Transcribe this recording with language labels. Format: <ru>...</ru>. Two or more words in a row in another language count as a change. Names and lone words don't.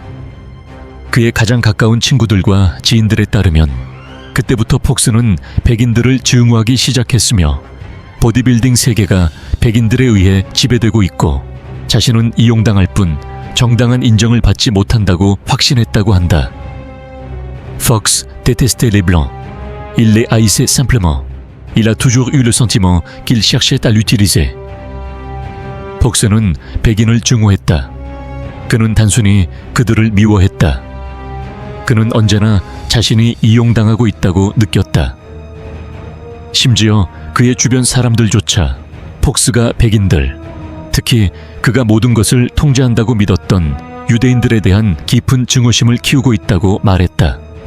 <ko>그의 가장 가까운 친구들과 지인들에 따르면 그때부터 폭스는 백인들을 증오하기 시작했으며 보디빌딩 세계가 백인들에 의해 지배되고 있고 자신은 이용당할 뿐 정당한 인정을 받지 못한다고 확신했다고 한다.</ko> <fr>Fox détestait les blancs. Il les haïssait simplement. Il a toujours eu le sentiment qu'il cherchait à l'utiliser.</fr> <ko>폭스는 백인을 증오했다. 그는 단순히 그들을 미워했다. 그는 언제나 자신이 이용당하고 있다고 느꼈다. 심지어 그의 주변 사람들조차 폭스가 백인들, 특히 그가 모든 것을 통제한다고 믿었던 유대인들에 대한 깊은 증오심을 키우고 있다고 말했다.</ko>